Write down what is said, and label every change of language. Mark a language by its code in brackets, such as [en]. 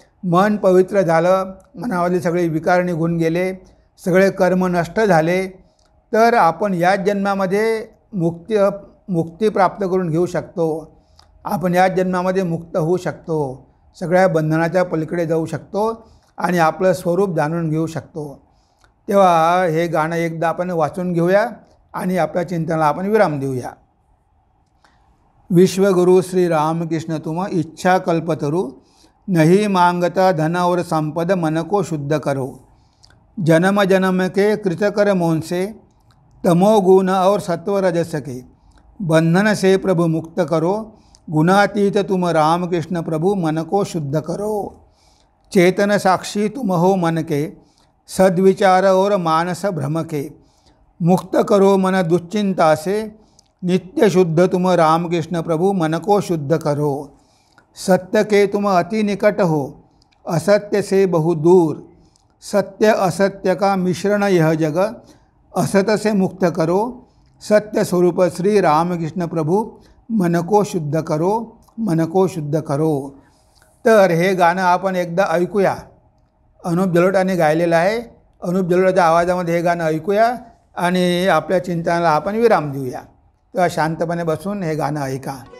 [mr] मन पवित्र झालं, मनावरले सगळे विकार निघून गेले, सगळे कर्म नष्ट झाले, तर आपण याच जन्मामध्ये मुक्ती प्राप्त करून घेऊ शकतो. आपण याच जन्मामध्ये मुक्त होऊ शकतो, सगळ्या बंधनाच्या पलीकडे जाऊ शकतो आणि आपलं स्वरूप जाणून घेऊ शकतो. तेव्हा हे गाणं एकदा आपण वाचून घेऊया आणि आपल्या चिंतनाला आपण विराम देऊया. [hi] विश्वगुरु श्री रामकृष्ण तुम इच्छा कल्पतरु, नहीं मांगता धन और संपद मन को शुद्ध करो. जन्म जन्म के कृतकर मौन से, तमोगुण और सत्व रजस के बंधन से प्रभु मुक्त करो. गुणातीत तुम रामकृष्ण प्रभु मन को शुद्ध करो. चेतन साक्षी तुम हो मन के, सद्विचार और मानस भ्रम के. मुक्त करो मन दुश्चिंता से, नित्य शुद्ध तुम रामकृष्ण प्रभु मन को शुद्ध करो. सत्य के तुम अति निकट हो, असत्य से बहु दूर. सत्य असत्य का मिश्रण यह जग, असत से मुक्त करो. सत्य स्वरूप श्री रामकृष्ण प्रभु मन को शुद्ध करो, मन को शुद्ध करो. [mr] तर हे गाणं आपण एकदा ऐकूया. अनुप जलोटाने गायलेलं आहे. अनुप जलोटाच्या आवाजामध्ये हे गाणं ऐकूया आणि आपल्या चिंतनाला आपण विराम देऊया. तेव्हा शांतपणे बसून हे गाणं ऐका.